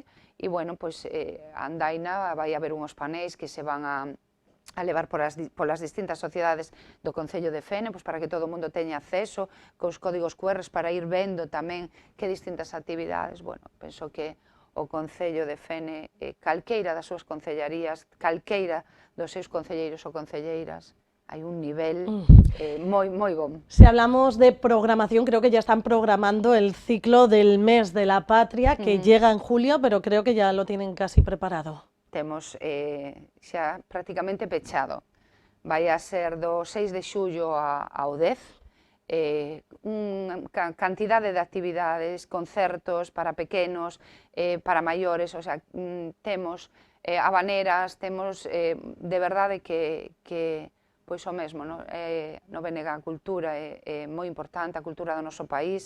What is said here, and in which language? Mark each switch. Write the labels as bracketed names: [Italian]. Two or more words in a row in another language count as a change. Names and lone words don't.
[Galician] E, bueno, a andaina vai haber unhos panéis que se van a levar polas distintas sociedades do Concello de Fene, para que todo o mundo teña acceso cos códigos QR para ir vendo tamén que distintas actividades. Bueno, penso que o Concello de Fene, calqueira das súas concellarías, calqueira dos seus concelleiros ou concelleiras, hai un nivel moi bon. [Spanish] Si hablamos de programación, creo que ya están programando el ciclo del Mes de la Patria, que llega en julio, pero creo que ya lo tienen casi preparado. [Galician] Temos xa prácticamente pechado. Vai a ser do 6 de xullo ao 10, unha cantidade de actividades, concertos para pequenos, para maiores, temos habaneras, temos de verdade que o mesmo, no BNG a cultura é moi importante, a cultura do noso país.